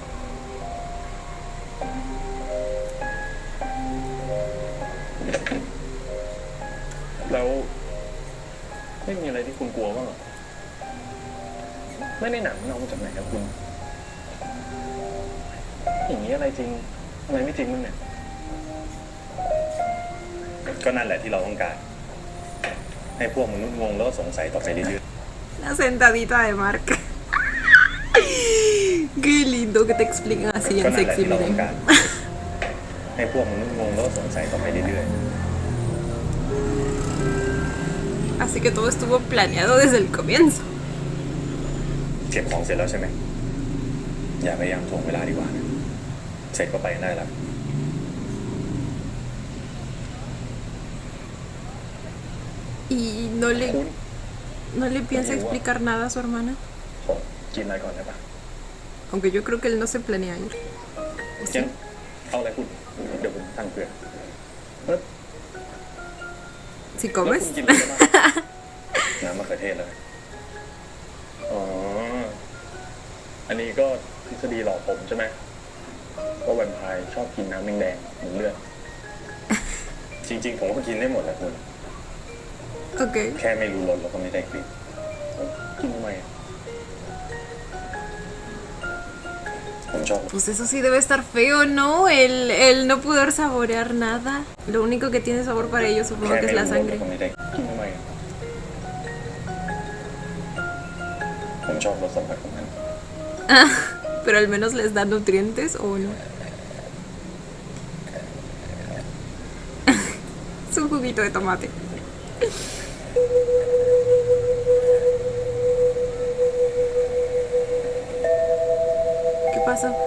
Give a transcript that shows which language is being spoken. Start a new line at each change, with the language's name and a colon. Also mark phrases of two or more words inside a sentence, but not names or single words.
Thai: แล้วไม่มีอะไรที่คุณกลัวบ้างเหรอไม่ในหนังมันเอามาจากไหนครับคุณ อย่างนี้อะไรจริงอะไรไม่จริงมั้งเนี่ย ก็นั่นแหละที่เราต้องการ ให้พวกมนุษย์งงแล้วก็สงสัยต่อไปเรื่อย
Spanish: La sentadita de Mark. Qué lindo que te expliquen así
Thai: ๆก็
Spanish: en
Thai: นั่นแหละ
Spanish: Sexy
Thai: ที่เราต้อง
Spanish: Miren.
Thai: การ ให้พวกมนุษย์งงแล้วก็สงสัยต่อไปเรื่อย
Spanish: Así que todo estuvo planeado desde el comienzo.
Thai: เก็บของเสร็จแล้วใช่ไหมอย่าพยายามถ่วงเวลาดีกว่านะเสร็จก็ไปได้แล้ว
Spanish: Y
Thai: คุณ
Spanish: no le piensa explicar nada a su hermana.
Thai: ขอกินอะไรก่อนได้ปะ
Spanish: Aunque yo creo que él no se planea ir.
Thai: ยังเอาอะไรคุณเดี๋ยวผมตั้งเผื่อ
Spanish: Si
Thai: แล้ว
Spanish: comes.
Thai: คุณกินอะไรบ้างน้ำมะเขือเทศเลยอ๋ออันนี้ก็ทฤษฎีหลอกผมใช่ไหมว่าแวมไพร์ชอบกินน้ำแดงๆเหมือนเลือด จริงๆผมก็กินได้หมดแหละคุณ
Spanish: Ok.
Thai: แค่ไม่รู้รสแล้วก็ไม่ได้กลิ่นกินทำไมอะผมชอบ
Spanish: Pues eso sí debe estar feo, ¿no? El no poder saborear nada. Lo único que tiene sabor para ellos supongo que es la
Thai: แค่
Spanish: sangre.
Thai: ไม่รู้รสแล้วก็ไม่ได้กินทำไมอะผมชอบรสสัมผัสของมัน
Spanish: Pero al menos les da nutrientes o no. Es un juguito de tomate. ¿Qué pasó?